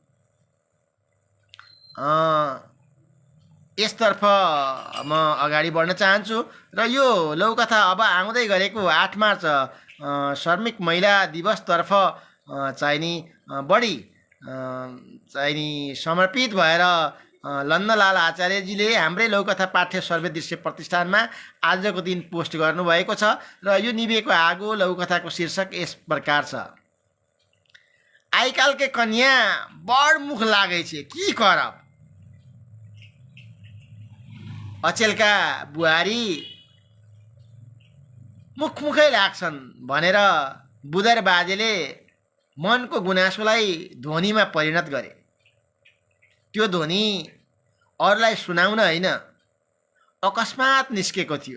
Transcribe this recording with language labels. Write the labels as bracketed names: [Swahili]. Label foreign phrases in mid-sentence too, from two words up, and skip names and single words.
[Nepali] यसतर्फ म अगाडि बढ्न चाहन्छु र यो लघुकथा अब आउँदै गरेको 8 मार्च श्रमिक महिला दिवसतर्फ चाहिँ नि बढी चाहिँ नि समर्पित भएर लन्नलाल आचार्यजीले हाम्रै लघुकथा पाठ्य सर्वे दृश्य प्रतिष्ठानमा आजको दिन पोस्ट गर्नुभएको छ। र यो निभेको आगो लघुकथाको शीर्षक यस प्रकार छ। [Maithili] आइकालके कन्या बड मुख लागै छे, की करब। [Nepali] अचेलका बुहारी मुखमुखै लाग्छन् भनेर बुदर बाजेले मनको गुनासोलाई ध्वनिमा परिणत गरे। त्यो ध्वनि अरूलाई सुनाउन होइन, अकस्मात निस्केको थियो।